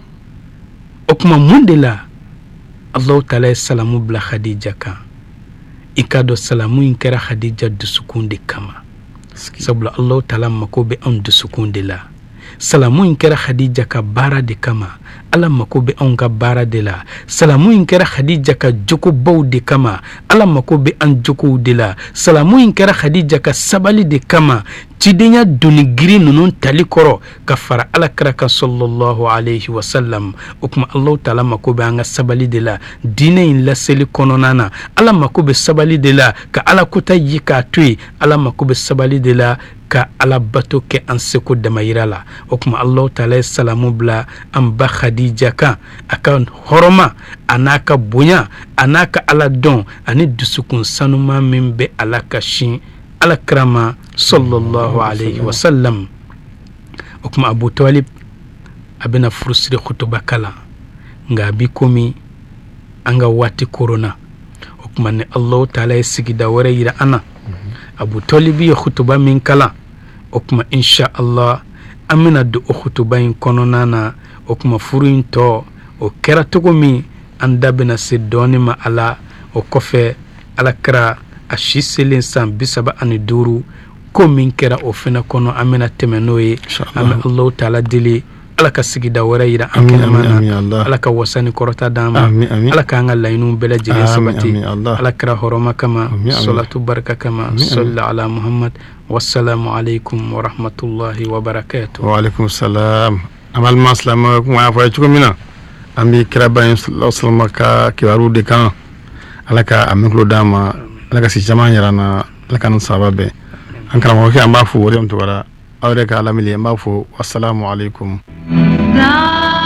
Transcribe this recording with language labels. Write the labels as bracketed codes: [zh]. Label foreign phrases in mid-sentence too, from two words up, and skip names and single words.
[bm] o kuma mun de la Allahu taala ye salamu bila Khadija kan i ka dɔn salamu in kɛra Khadija dusukun de kama sabula Allahu taala mako bɛ anw dusukun de la salamu in kɛra Khadija ka baara de kama ala mako bɛ anw ka baara de la salamu in kɛra Khadija ka jogobaw de kama ala mako bɛ an jogow de la salamu in kɛra Khadija ka sabali de kama cidenya doni giri ninnu tali kɔrɔ ka fara alakira kan [ar] صلى الله عليه وسلم [bm] o kuma Allahu taala mako bɛ an ka sabali de la diinɛ in laseli kɔnɔna na ala mako bɛ sabali de la ka ala kota yi k'a to yen ala mako bɛ sabali de la ka ala bato kɛ an seko damayira la o kuma Allahu taala ye salamu bila an ba Khadija kan a ka hɔrɔma a n'a ka bonya a n'a ka ala dɔn ani dusukun sanuma min bɛ ala ka sin alakira ma [ar] صلى الله عليه وسلم [bm] o kuma Abu Talib a bɛna furusiri khutuba kalan nka a bi komi an ka waati korona o kuma ni Allahu taala ye sigida wɛrɛ yira an na Abu Talib ye khutuba min kalan o kuma [ar] إن شاء الله [bm] an bɛna don o khutuba in kɔnɔna na o kuma furu in tɔ o kɛra cogo min an da bɛna se dɔɔni ma a la o kɔfɛ alakira a si selen san 35 ko min kɛra o fana kɔnɔ an bɛna tɛmɛ n'o ye an bɛ Allahu taala deli ala ka sigida wɛrɛ yira an kɛnɛma na ala ka wasa ni kɔrɔta d'an ma ala k'an ka laɲiniw bɛɛ lajɛlen sabati ala kira hɔrɔma kama salatu barika kama [ar] صل على محمد والسلام عليكم ورحمة الله وبركاته وعليكم السلام [bm] amal maslama kuma ya fa cogo min na an bɛ kira ba in [ar] صلى الله عليه وسلم [bm] ka kibaru de kan ala ka a mɛn d'an ma ala ka si caman yira na ala ka ni sahaba bɛɛ an karamɔgɔ kɛ an b'a fo o de tɔgɔ la aw yɛrɛ ka lamɛnni an b'a fo [ar] والسلام عليكم